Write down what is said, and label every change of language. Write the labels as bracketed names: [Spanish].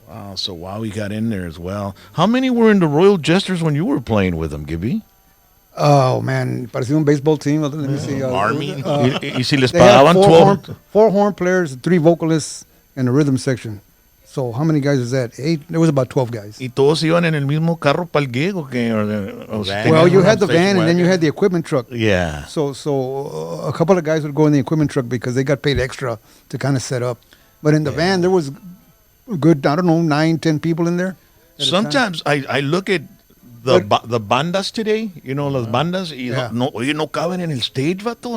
[English] Wow, so Wowie got in there as well. How many were in the Royal Jesters when you were playing with them, Gibby? Oh man, [Spanish] parecía un [English] baseball team. Let me see. Army. [Spanish] Y si les pagaban 12? [English] Four horn players, 3 vocalists, and a rhythm section. So how many guys was that? 8. There was about 12 guys. [Spanish] ¿Y todos iban en el mismo carro para el gig o qué? [English] Well, you had the van and then you had the equipment truck. Yeah. So a couple of guys would go in the equipment truck because they got paid extra to kind of set up. But in the van, there was a good, 9, 10 people in there. Sometimes I look at the bandas today, you know, [Spanish] las bandas, no caben en el [English] stage, vato.